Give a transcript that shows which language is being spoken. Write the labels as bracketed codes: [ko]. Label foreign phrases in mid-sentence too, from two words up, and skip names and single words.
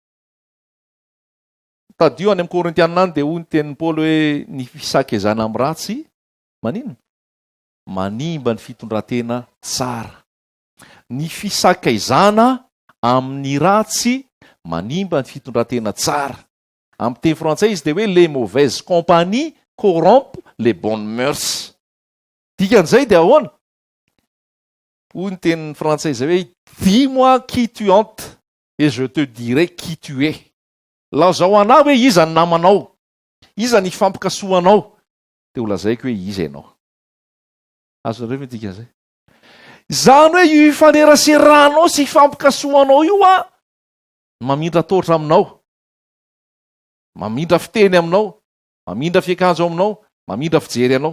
[mg] Tadio any amin'ny Korintianina any dia hoy ny tenin'ny Paoly hoe ny fisakezana amin'ny ratsy manino? Manimba ny fitondran-tena tsara. ny fisakaizana amin'ny ratsy manimba ny fitondrantena tsara. Amin'ny teny frantsay izy dia hoe [fr] les mauvaises compagnies corrompent les bonnes mœurs. [mg] Dikan'izay dia ahoana? Hoy ny tenin'ny frantsay zay hoe [fr] dis-moi qui tu hantes et je te dirai qui tu es. [mg] Lazao anao hoe iza ny namanao, iza ny fampikasoanao, dia ho lazaiko hoe iza ianao. Azonareo ve dikan'izay? Zany hoe io ifaneraseranao sy fampikasoanao io mamindra totra aminao, mamindra fiteny aminao, mamindra fiakanjo aminao, mamindra fijery anao.